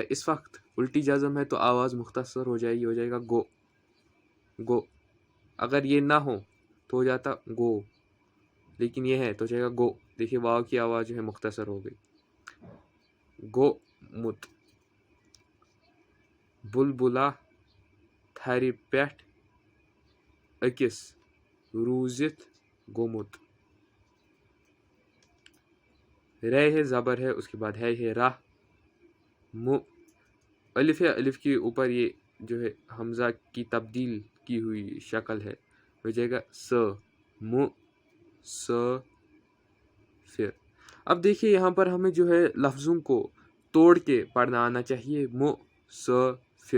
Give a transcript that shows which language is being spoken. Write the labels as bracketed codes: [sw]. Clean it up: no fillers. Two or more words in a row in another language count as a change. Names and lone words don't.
[ur] اس وقت الٹی جزم ہے تو آواز مختصر ہو جائے گی، ہو جائے گا گو گو۔ اگر یہ نہ ہو تو ہو جاتا گو، لیکن یہ ہے تو ہو جائے گا گو۔ دیکھیے واو کی آواز جو ہے مختصر ہو گئی، گو مت۔ [ks] بلبلا تھرِ پیٹھ أکِس روٗزِتھ گوٚمُت۔ [ur] رے ہے، زبر ہے، اس کے بعد ہے راہ، الف ہے، الف کے اوپر یہ جو ہے حمزہ کی تبدیل کی ہوئی شکل ہے، ہو جائے گا س، پھر۔ اب دیکھیے یہاں پر ہمیں جو ہے لفظوں کو توڑ کے پڑھنا آنا چاہیے، پھر۔